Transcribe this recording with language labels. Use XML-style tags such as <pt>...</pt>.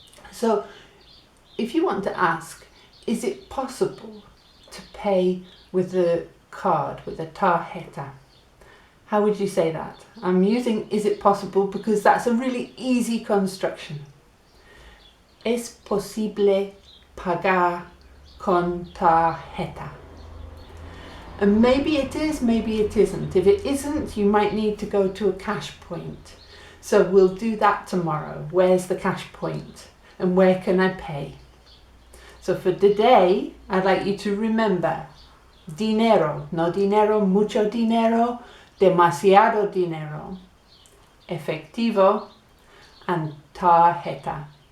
<en>So if you want to ask, is it possible to pay with a card, with a tarjeta? How would you say that? I'm using is it possible because that's a really easy construction.</en> <es>Es posible pagar con tarjeta.</es> <en>And maybe it is, maybe it isn't. If it isn't, you might need to go to a cash point. So we'll do that tomorrow. Where's the cash point? And where can I pay? So for today, I'd like you to remember</en> <es>dinero, no dinero, mucho dinero, demasiado dinero, effectivo,</es> <en>and tarjeta.</en>